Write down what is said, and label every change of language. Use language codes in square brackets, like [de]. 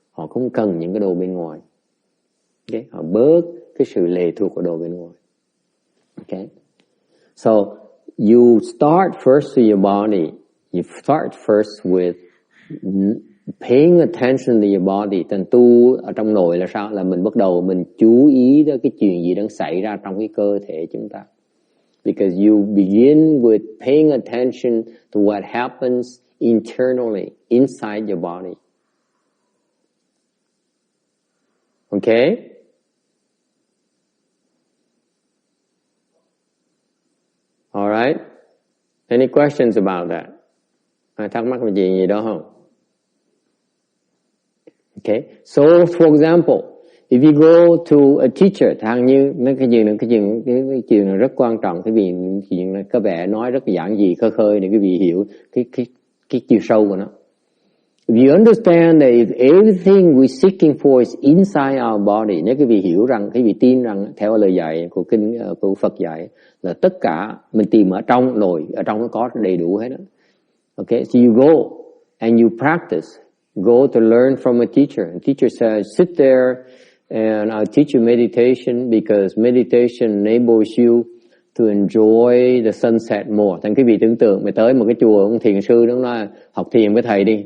[vi] họ không cần những cái đồ bên ngoài. Okay? Họ bớt cái sự lệ thuộc vào đồ bên ngoài. Okay? [en] So you start first with your body. You start first with paying attention to your body. [vi] Thành tu ở trong nội là sao? Là mình bắt đầu mình chú ý đến cái chuyện gì đang xảy ra trong cái cơ thể chúng ta. [en] Because you begin with paying attention to what happens internally, inside your body. Okay? All right? Any questions about that? [vi] Thắc mắc về gì đó không? Okay? [en] So, for example, if you go to a teacher, [vi] thằng như mấy cái chuyện này rất quan trọng, cái chuyện này có vẻ nói rất giản dị khơi khơi để quý vị hiểu cái chiều sâu của nó. [en] If you understand that if everything we're seeking for is inside our body, [vi] nếu quý vị hiểu rằng, quý vị tin rằng theo lời dạy của kinh của Phật dạy là tất cả mình tìm ở trong nội, ở trong nó có đầy đủ hết đó. [en] Okay, so you go and you practice. Go to learn from a teacher. And teacher says, sit there and I'll teach you meditation because meditation enables you to enjoy the sunset more. [vi] Thành quý vị tưởng tượng mày tới một cái chùa, ông thiền sư đó nói học thiền với thầy đi.